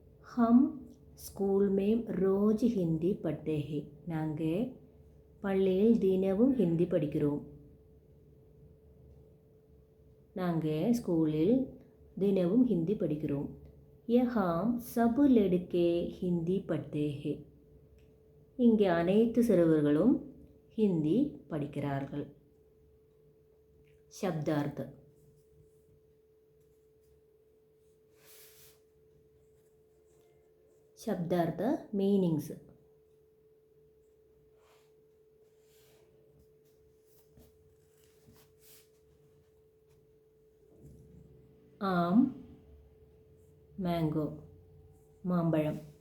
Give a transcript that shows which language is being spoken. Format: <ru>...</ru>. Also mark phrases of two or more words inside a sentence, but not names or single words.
<hi>हम स्कूल में रोज हिंदी पढ़ते हैं.</hi> <ta>நாங்கள் பள்ளியில் தினமும் ஹிந்தி படிக்கிறோம். நாங்கள் ஸ்கூலில் தினமும் ஹிந்தி படிக்கிறோம்.</ta> <hi>यहाँ सब लड़के हिंदी पढ़ते हैं.</hi> <ta>இங்கே அனைத்து சிறுவர்களும் ஹிந்தி படிக்கிறார்கள்.</ta> <hi>शब्दार्थ. शब्दार्थ मीनिंग्स. आम मैंगो मांबळम.</hi>